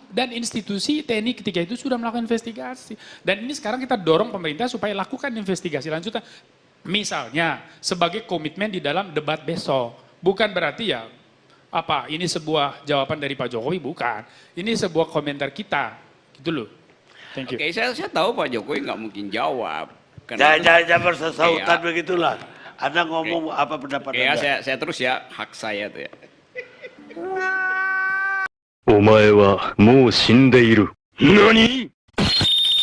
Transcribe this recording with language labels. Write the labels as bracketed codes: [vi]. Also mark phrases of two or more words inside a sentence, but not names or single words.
[id] Dan institusi TNI ketika itu sudah melakukan investigasi. Dan ini sekarang kita dorong pemerintah supaya lakukan investigasi lanjutan. Misalnya sebagai komitmen di dalam debat besok. Bukan berarti ya apa ini sebuah jawaban dari Pak Jokowi, bukan. Ini sebuah komentar kita. Gitu loh. [en] Thank you. [id] Oke, saya tahu Pak Jokowi nggak mungkin jawab. Jangan bersesautan begitulah. Anda ngomong apa pendapat ya, Anda? saya terus ya, hak saya tuh ya. [ja] お前はもう死んでいる。何